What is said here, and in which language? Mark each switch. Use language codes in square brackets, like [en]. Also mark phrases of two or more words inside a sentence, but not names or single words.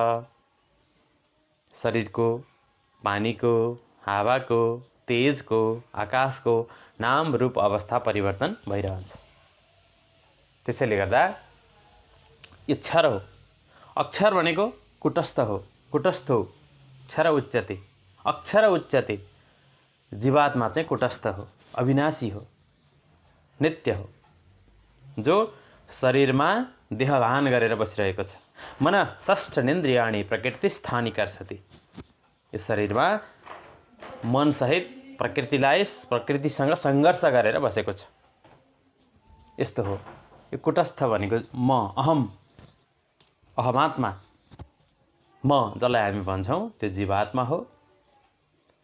[ne] शरीरको, पानीको, हावाको, तेजको, आकाशको नाम, रूप, अवस्था परिवर्तन भइरहन्छ। त्यसैले गर्दा यो क्षर हो। अक्षर भनेको कुटस्थ हो, कुटस्थ हो। [sa] क्षर उच्यते, अक्षर उच्यते। [ne] जीवात्मा चाहिँ कुटस्थ हो, अविनाशी हो, नित्य हो, जो शरीरमा देहधान गरेर बसिरहेको छ। [sa] मन षष्ठेन्द्रियाणि प्रकृति स्थानी कर्षति। [ne] यो शरीरमा मनसहित प्रकृतिसँग सङ्घर्ष गरेर बसेको छ। यस्तो हो। यो कुटस्थ भनेको म, अहमात्मा, म जसलाई हामी भन्छौँ त्यो जीवात्मा हो।